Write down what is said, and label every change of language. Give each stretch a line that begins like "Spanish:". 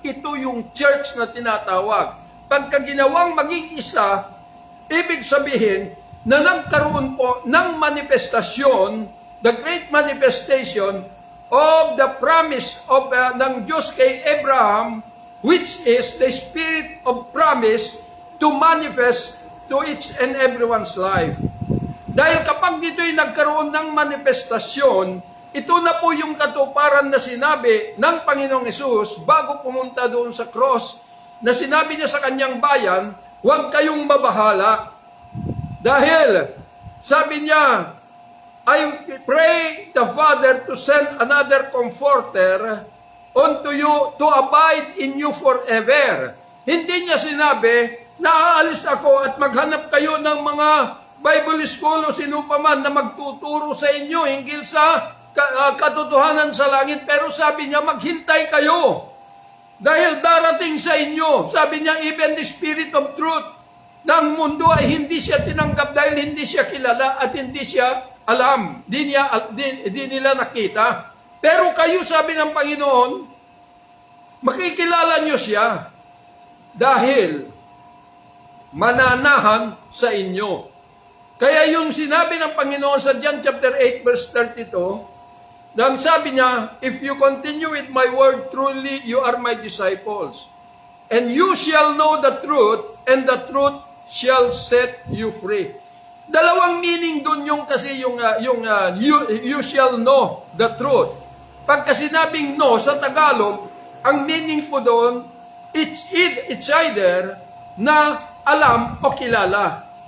Filipino: Ito yung church na tinatawag. Pagka ginawang maging isa, ibig sabihin na nagkaroon po ng manifestasyon,
English: the great manifestation of the promise of ng Diyos kay Abraham, which is the spirit of promise to manifest to each and everyone's life.
Filipino: Dahil kapag dito'y nagkaroon ng manifestasyon, ito na po yung katuparan na sinabi ng Panginoong Hesus bago pumunta doon sa cross, na sinabi niya sa kanyang bayan, huwag kayong mabahala. Dahil, sabi niya,
English: I pray the Father to send another comforter unto you to abide in you forever.
Filipino: Hindi niya sinabi na aalis ako at maghanap kayo ng mga Bible school o sino pa man na magtuturo sa inyo hinggil sa katotohanan sa langit. Pero sabi niya, maghintay kayo. Dahil darating sa inyo, sabi niya,
English: even the Spirit of Truth
Filipino: ng mundo ay hindi siya tinanggap dahil hindi siya kilala at hindi siya alam. Di nila nakita. Pero kayo, sabi ng Panginoon, makikilala niyo siya dahil mananahan sa inyo. Kaya yung sinabi ng Panginoon sa John chapter 8 verse 32, nang sabi niya,
English: if you continue with my word, truly you are my disciples. And you shall know the truth, and the truth shall set you free.
Filipino: Dalawang meaning doon yung kasi
English: you shall know the truth.
Filipino: Pagka sinabing no sa Tagalog, ang meaning po doon,
English: it's either
Filipino: na alam o kilala.